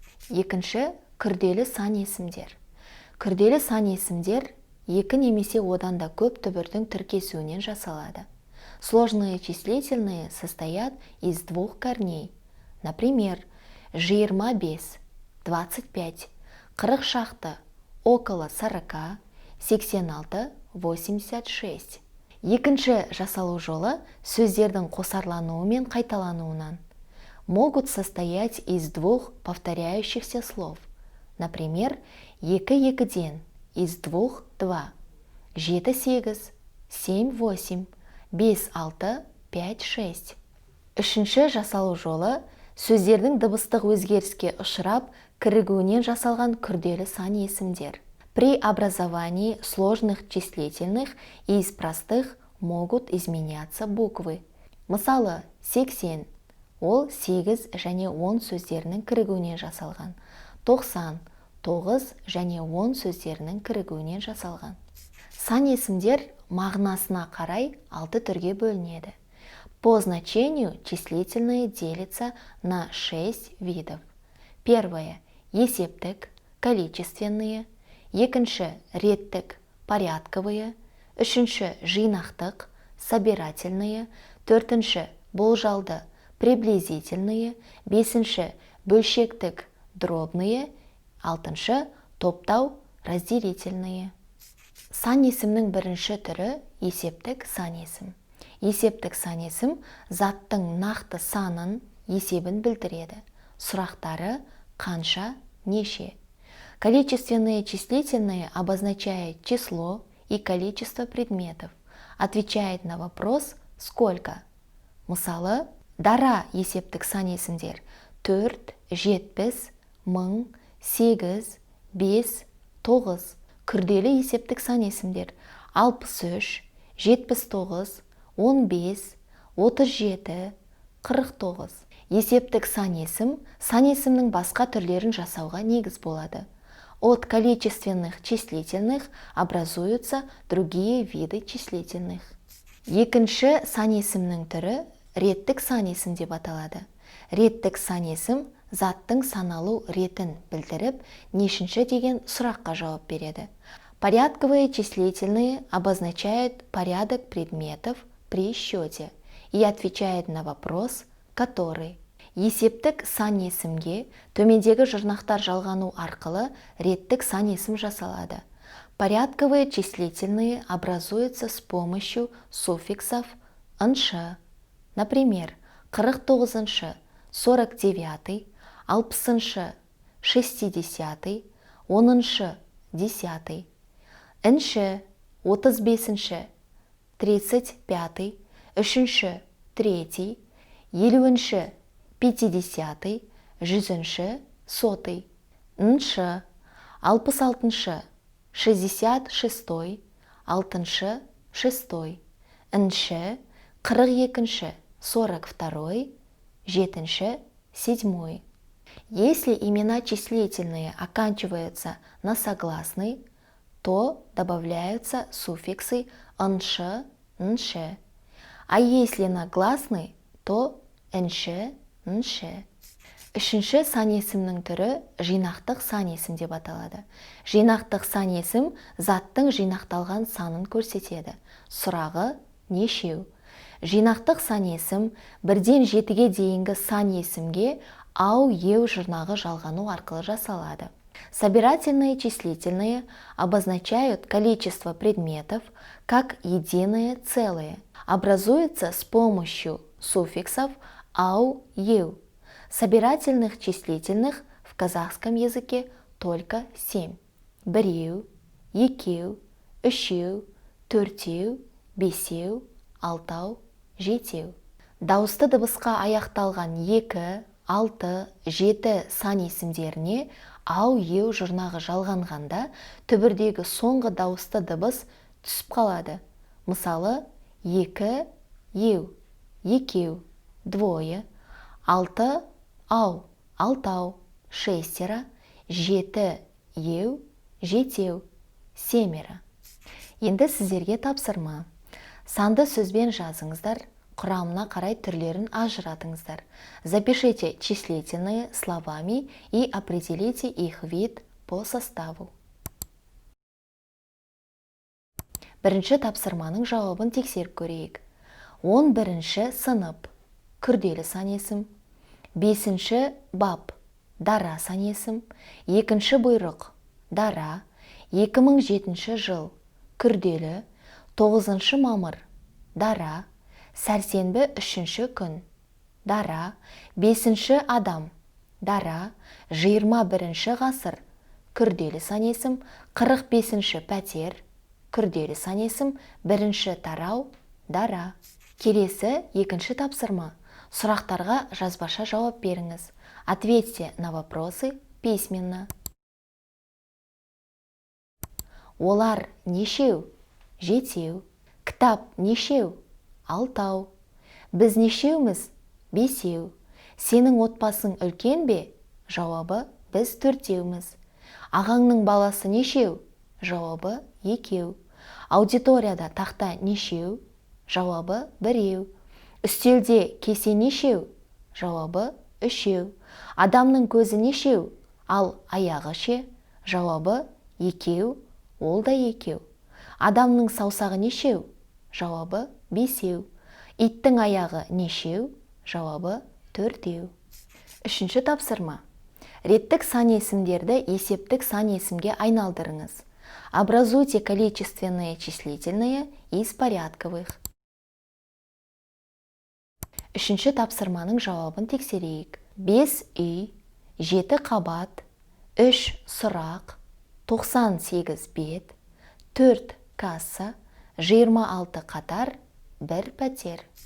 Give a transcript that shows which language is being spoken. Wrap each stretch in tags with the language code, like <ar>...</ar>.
<kk>Екінші күрделі сан есімдер. Күрделі сан есімдер екі немесе одан да көп түбірдің тіркесуінен жасалады.</kk> <ru>Сложные числительные состоят из двух корней. Например, 25, 25, 40 шақты, около 40, 86, 86.</ru> <kk>Екінші жасалу жолы сөздердің қосарлануы мен қайталануынан.</kk> <ru>Могут состоять из двух повторяющихся слов. Например, 2-2-ден, из 2-2, 7-8, 7-8, 5-6, 5-6.</ru> <kk>Үшінші жасалу жолы сөздердің дыбыстық өзгеріске ұшырап, кірігуінен жасалған күрделі сан есімдер.</kk> <ru>При образовании сложных числительных из простых могут изменяться буквы.</ru> <kk>Мысалы, 80, ол 8 және 10 сөздерінің кірігуінен жасалған. 90, 9 және 10 сөздерінің кірігуінен жасалған. Сан есімдер мағынасына қарай 6 түрге бөлінеді.</kk> <ru>По значению числительные делятся на 6 видов. Первое – есептік, количественные.</ru> <kk>Екінші – реттік, порядковые. Үшінші – жинақтық, собирательные. Төртінші – болжалды, приблизительные. Бесінші – бөлшектік, дробные. Алтыншы – топтау, разделительные. Сан есімнің бірінші түрі есептік сан есім. Есептік сан есім заттың нақты санын, есебін білдіреді. Сұрақтары қанша, неше.</kk> <ru>Количественные числительные обозначает число и количество предметов. Отвечает на вопрос «сколько?».</ru> <kk>Мысалы, дара есептік сан есімдер 4, 70, 1000, 8, 5, 9. Күрделі есептік сан есімдер 63, 79, 15, 37, 49. Есептік сан есімнің басқа түрлерін жасауға негіз болады.</kk> <ru>От количественных числительных образуются другие виды числительных.</ru> <kk>Екінші сан есімнің түрі реттік сан есім деп аталады. Реттік сан есім заттың саналу ретін білдіріп, нешінші деген сұраққа жауап береді.</kk> <ru>Порядковые числительные обозначают порядок предметов при счете и отвечает на вопрос «который?».</ru> <kk>Есептік сан есімге төмендегі жұрнақтар жалғану арқылы реттік сан есім жасалады.</kk> <ru>Порядковые числительные образуются с помощью суффиксов «нш». Например, 49-шы, 49-й, 60-шы, 60-й, 10-шы, 10-й. Нш, 35-шы, 35-й, 3-шы, 3-й, 50-шы, 50-й, 100-шы, 100-й. Нш, 66-шы, 66-й, 6-шы, 6-й. Нш, 42-шы, 42-й, 7-шы, 7-й. Если имена числительные оканчиваются на согласный, то добавляются суффиксы «нш», «нш». А если на гласный, то «нш», «нш».</ru> <kk>Үшінші сан есімнің түрі жинақтық сан есім деп аталады. Жинақтық сан есім заттың жинақталған санын көрсетеді. Сұрағы нешеу? Жинақтық сан есім 1-ден 7-ге дейінгі сан есімге ау, еу жұрнағы жалғану арқылы жасалады.</kk> <ru>Собирательные числительные обозначают количество предметов как единое целое. Образуются с помощью суффиксов ау, еу. Собирательных числительных в казахском языке только 7.</ru> <kk>Біреу, екеу, үшеу, төртеу, бесеу, алтау, жетеу. Дауысты дыбысқа аяқталған 2, 6, 7 сан есімдеріне ау, еу жұрнағы жалғанғанда түбірдегі соңғы дауысты дыбыс түсіп қалады. Мысалы, 2, еу, екеу, двое, 6, ау, алтау, 6, 7, еу, жетеу, 7. Енді сіздерге тапсырма. Санды сөзбен жазыңыздар, құрамына қарай түрлерін ажыратыңыздар.</kk> <ru>Запишите числительные словами и определите их вид по составу.</ru> <kk>Бірінші тапсырманың жауабын тексеріп көрейік. 11-ші сынып, күрделі сан есім. 5-ші бап, дара сан есім. 2-ші бұйрық, дара. 2007 жыл, күрделі. 9 мамыр, дара. Сәрсенбі 3-ші күн, дара. 5-ші адам, дара. 21-ші ғасыр, күрделі сан есім. 45-ші пәтер, күрделі сан есім. 1-ші тарау, дара. Келесі 2-ші тапсырма. Сұрақтарға жазбаша жауап беріңіз.</kk> <ru>Ответьте на вопросы письменно.</ru> <kk>Олар нешеу? Жетеу. Кітап нешеу? Алтау. Біз нешеуміз? Бесеу. Сенің отбасың үлкен бе? Жауабы біз 4-теуміз. Ағаңның баласы нешеу? Жауабы 2. Аудиторияда тақта нешеу? Жауабы біреу. Үстелде кесе нешеу? Жауабы үшеу. Адамның көзі нешеу? Ал аяғы ше? Жауабы екеу. Ол да екеу. Адамның саусағы нешеу? Жауабы бесеу. Иттің аяғы нешеу? Жауабы төртеу. Үшінші тапсырма. Реттік сан есімдерді есептік сан есімге айналдырыңыз.</kk> <ru>Образуйте количественные числительные из порядковых.</ru> <kk>Үшінші тапсырманың жауабын тексерейік. 5 үй, 7 қабат, 3 сұрақ, 98 бет, 4 касса, 26 қатар, 1 пәтер.</kk>